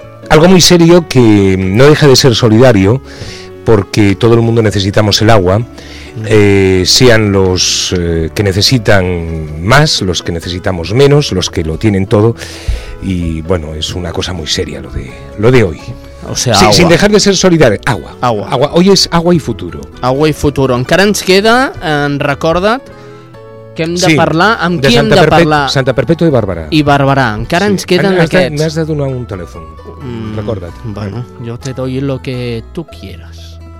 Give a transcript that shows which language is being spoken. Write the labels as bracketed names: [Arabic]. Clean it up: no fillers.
[Spanish] Algo muy serio que no deja de ser solidario, porque todo el mundo necesitamos el agua, sean los que necesitan más, los que necesitamos menos, los que lo tienen todo, y bueno, es una cosa muy seria lo de hoy. O sea, sí, sin dejar de ser solidario, agua. Agua. Agua. Hoy es agua y futuro. Agua y futuro. [Catalan] Encara ens queda, recorda't, que hem de parlar, amb qui hem de parlar. Santa Perpètua i Barberà. I Barberà, encara ens queden aquests. M'has de donar un telèfon. Recorda't. [Spanish] Bueno, yo te doy lo que tú quieras.